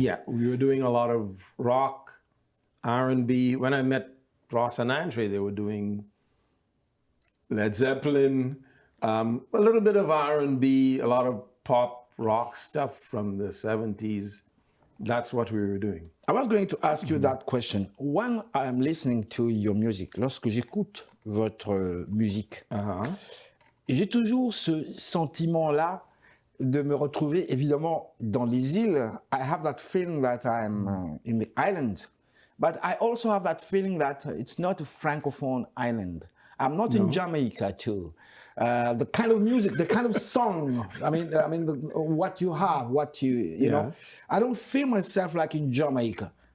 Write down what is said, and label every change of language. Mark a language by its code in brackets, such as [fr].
[en] Yeah, we were doing a lot of rock, R&B. When I met Ross and Andre, they were doing Led Zeppelin, a little bit of R&B, a lot of pop rock stuff from the 70s. That's what we were doing. I was going to ask you that question. When I'm listening to your music, [fr] lorsque j'écoute votre musique, j'ai toujours ce sentiment-là de me retrouver évidemment dans les îles. [en] I have that feeling that I'm in the island, but I also have that feeling that it's not a francophone island. I'm not in Jamaica too. The kind of music, the kind of song, what you have, you know, I don't feel myself like in Jamaica.